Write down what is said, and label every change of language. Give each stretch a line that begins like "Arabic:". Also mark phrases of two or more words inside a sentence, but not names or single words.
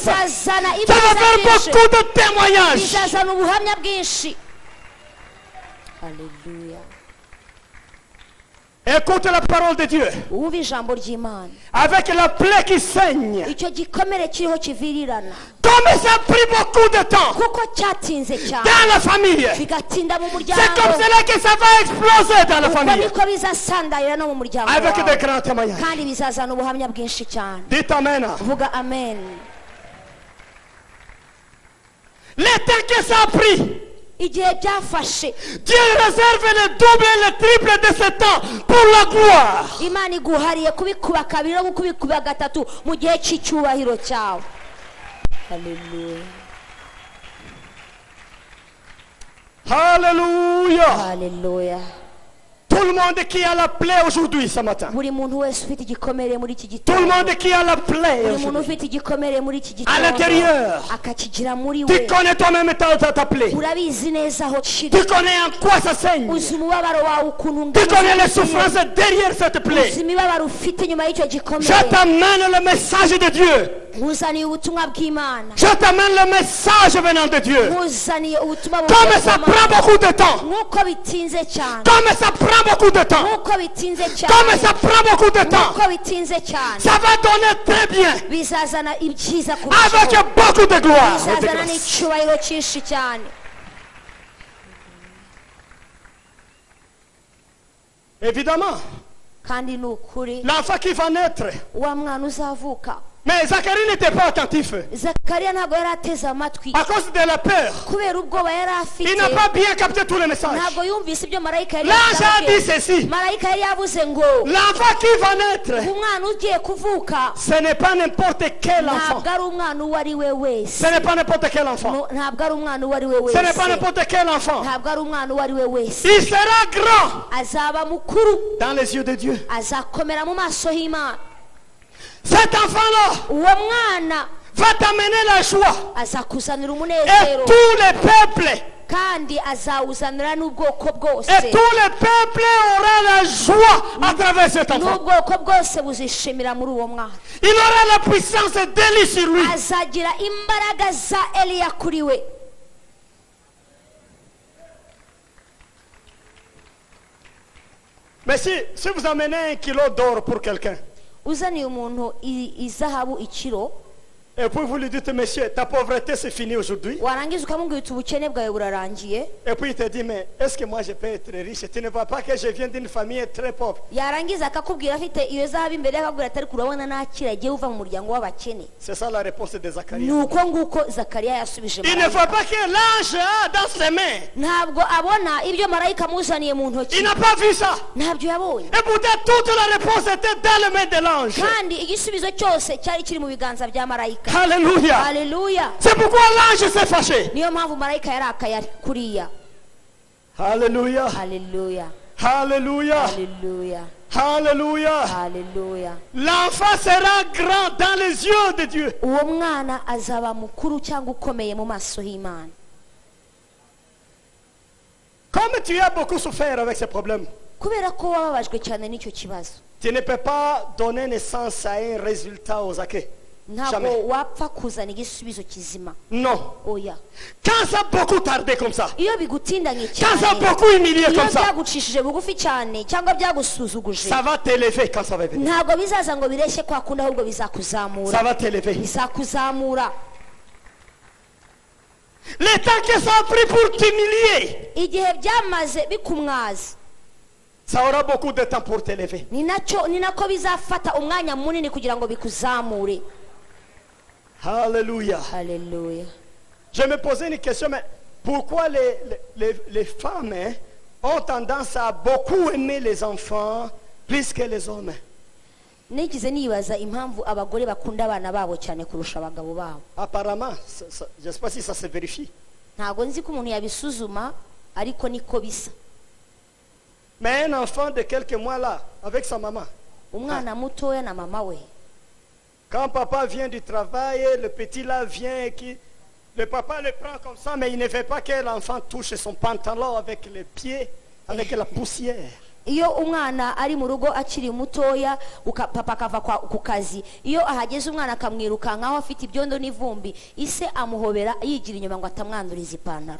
French: Ça
Kinyarwanda: bizazana
French: va
Kinyarwanda: ibyiza
French: faire
Kinyarwanda: byinshi,
French: beaucoup de témoignages.
Kinyarwanda: bizazana ubuhamya bwinshi. Haleluya.
French: Écoute la parole de Dieu.
Kinyarwanda: wumva ijambo ry'Imana,
French: Avec la plaie qui saigne.
Kinyarwanda: icyo gikomere kiriho kivirirana,
French: Comme ça a pris beaucoup de temps
Kinyarwanda: kuko cyatinze cyane
French: dans la famille.
Kinyarwanda: bigatinda mu
French: C'est comme
Kinyarwanda: muryango,
French: cela que ça va exploser dans la
Kinyarwanda: uko
French: famille.
Kinyarwanda: niko bizasandarira no mu muryango
French: Avec de
Kinyarwanda: wawe,
French: grands témoignages.
Kinyarwanda: kandi bizazana ubuhamya bwinshi cyane.
French: Dites amen.
Kinyarwanda: Vuga amen.
French: Le temps que ça a pris,
Kinyarwanda: igihe byafashe,
French: Dieu réserve le double et le triple de ce temps pour la gloire.
Kinyarwanda: Imana iguhariye kubikuba kabiri no kubikuba gatatu mu gihe cy'icyubahiro cyawe. Haleluya.
French: Alléluia.
Kinyarwanda: Haleluya.
French: Tout le monde qui a la plaie aujourd'hui ce matin.
Kinyarwanda: buri muntu wese ufite igikomere muri iki
French: Tout le
Kinyarwanda: gitondo,
French: monde qui a la plaie
Kinyarwanda: buri muntu
French: aujourd'hui.
Kinyarwanda: ufite igikomere muri iki
French: À l'intérieur.
Kinyarwanda: akakigira muri
French: Tu
Kinyarwanda: we,
French: connais toi-même ta plaie.
Kinyarwanda: urabizi neza aho kiri,
French: Tu connais en quoi ça saigne.
Kinyarwanda: uzi umubabaro wawe ukuntu
French: Tu connais les
Kinyarwanda: ungana,
French: souffrances derrière cette plaie.
Kinyarwanda: uzi imibabaro ufite nyuma y'icyo
French: Je
Kinyarwanda: gikomere.
French: t'amène le message de Dieu.
Kinyarwanda: nkuzaniye ubutumwa bw'Imana,
French: Je t'amène le message venant de Dieu.
Kinyarwanda: nkuzaniye ubutumwa
French: Comme ça
Kinyarwanda: bw'Imana.
French: prend beaucoup de temps.
Kinyarwanda: nk'uko bitinze cyane,
French: Comme ça prend beaucoup de temps.
Kinyarwanda: nk'uko bitinze
French: Comme
Kinyarwanda: cyane,
French: ça prend beaucoup de temps.
Kinyarwanda: nk'uko bitinze cyane,
French: Ça va donner très bien.
Kinyarwanda: bizazana ibyiza
French: Avec
Kinyarwanda: kurushaho,
French: beaucoup de gloire. et de
Kinyarwanda: bizazana
French: grâce.
Kinyarwanda: n'icyubahiro cyinshi cyane.
French: Évidemment,
Kinyarwanda: kandi ni ukuri
French: l'enfant qui va naître.
Kinyarwanda: wa mwana uzavuka,
French: Mais Zacharie n'était pas attentif.
Kinyarwanda: Zakariya ntabwo yari ateze amatwi
French: À cause de la peur.
Kinyarwanda: kubera ubwoba yari
French: Il
Kinyarwanda: afite,
French: n'a pas bien capté tous les messages.
Kinyarwanda: ntabwo yumvise ibyo marayika yari
French: L'ange a dit
Kinyarwanda: yabwiye.
French: ceci.
Kinyarwanda: marayika yari yavuze ngo
French: L'enfant qui va naître,
Kinyarwanda: umwana ugiye kuvuka
French: ce n'est pas n'importe quel enfant.
Kinyarwanda: ntabwo ari umwana uwo ari we wese,
French: Ce n'est pas n'importe quel enfant.
Kinyarwanda: ntabwo ari umwana uwo ari we
French: Ce n'est pas
Kinyarwanda: wese,
French: n'importe quel enfant.
Kinyarwanda: ntabwo ari umwana uwo ari we wese.
French: Il sera grand
Kinyarwanda: azaba mukuru,
French: dans les yeux de Dieu.
Kinyarwanda: azakomera mu maso y'Imana.
French: Cet enfant-là
Kinyarwanda: uwo mwana
French: va t'amener la joie.
Kinyarwanda: azakuzanira
French: Et
Kinyarwanda: umunezero
French: tous les peuples,
Kinyarwanda: kandi azawuzanira n'ubwoko bwose
French: et tous les peuples auront la joie à travers cet enfant.
Kinyarwanda: n'ubwoko bwose buzishimira muri uwo mwana
French: Il aura la puissance d'Élie sur lui.
Kinyarwanda: azagira imbaraga za Eliya kuri we.
French: Mais si vous amenez 1 kilo d'or pour quelqu'un,
Kinyarwanda: uzaniye umuntu izahabu ikiro
French: et puis vous lui dites, monsieur, ta pauvreté c'est fini aujourd'hui.
Kinyarwanda: warangiza ukamubwira uti ubukene bwawe burarangiye,
French: Et puis il te dit, mais est-ce que moi je peux être riche? Tu ne vois pas que je viens d'une famille très pauvre.
Kinyarwanda: yarangiza akakubwira afite iyo zahabu imbere akakubwira atari kurabona nakira agiye uva mu muryango w'abakene.
French: C'est ça la réponse de
Kinyarwanda: ni
French: Zacharie.
Kinyarwanda: uko nguko Zakariya yasubije
French: Il ne
Kinyarwanda: marayika.
French: voit pas que l'ange a dans ses mains.
Kinyarwanda: ntabwo abona ibyo marayika amuzaniye mu
French: Il
Kinyarwanda: ntoki,
French: n'a pas vu ça.
Kinyarwanda: ntabyo yabonye,
French: Et pourtant toute la réponse était dans les mains de l'ange.
Kinyarwanda: kandi igisubizo cyose cyari kiri mu biganza bya marayika.
French: Alléluia.
Kinyarwanda: Haleluya.
French: C'est pourquoi l'ange s'est fâché.
Kinyarwanda: niyo mpamvu marayika yarakaye kuriya.
French: Alléluia.
Kinyarwanda: Haleluya.
French: Alléluia.
Kinyarwanda: Haleluya.
French: Alléluia.
Kinyarwanda: Haleluya.
French: L'enfant sera grand dans les yeux de Dieu.
Kinyarwanda: uwo mwana azaba mukuru cyangwa ukomeye mu maso y'Imana.
French: Comme tu as beaucoup souffert avec ces problèmes,
Kinyarwanda: kubera ko wababajwe cyane n'icyo kibazo,
French: tu ne peux pas donner naissance à un résultat aux acquis.
Kinyarwanda: ntabwo
French: Jamais.
Kinyarwanda: wapfa kuzana igisubizo kizima.
French: Non.
Kinyarwanda: Oya.
French: Quand ça a beaucoup tardé comme ça,
Kinyarwanda: iyo bigutindanye
French: quand ça a
Kinyarwanda: cyane,
French: beaucoup humilié
Kinyarwanda: iyo
French: comme ça,
Kinyarwanda: byagucishije bugufi cyane cyangwa byagusuzuguje,
French: ça va t'élever quand ça va venir.
Kinyarwanda: ntabwo bizaza ngo bireshye kwa kundi, ahubwo
French: Ça
Kinyarwanda: bizakuzamura,
French: va t'élever.
Kinyarwanda: bizakuzamura.
French: Le temps que ça a pris pour t'humilier,
Kinyarwanda: igihe byamaze bikumwaza,
French: ça aura beaucoup de temps pour t'élever.
Kinyarwanda: ni nako bizafata umwanya munini kugira ngo bikuzamure.
French: Alléluia.
Kinyarwanda: Haleluya.
French: Je me posais une question, mais pourquoi les femmes ont tendance à beaucoup aimer les enfants plus que les hommes?
Kinyarwanda: nigize nibaza impamvu abagore bakunda abana babo cyane kurusha abagabo babo.
French: Apparemment, je ne sais pas si ça se vérifie.
Kinyarwanda: ntabwo nzi ko umuntu yabisuzuma, ariko niko bisa.
French: Mais un enfant de quelques mois là, avec sa maman,
Kinyarwanda: umwana mutoya na mama we,
French: quand papa vient du travail, le petit là vient et le papa le prend comme ça, mais il ne veut pas que l'enfant touche son pantalon avec les pieds, avec la poussière.
Kinyarwanda: iyo umwana ari mu rugo akiri mutoya, papa akava ku kazi, iyo ahageze umwana akamwirukankaho afite ibyondo n'ivumbi, ise amuhobera yigira inyuma ngo atamwanduriza ipantaro.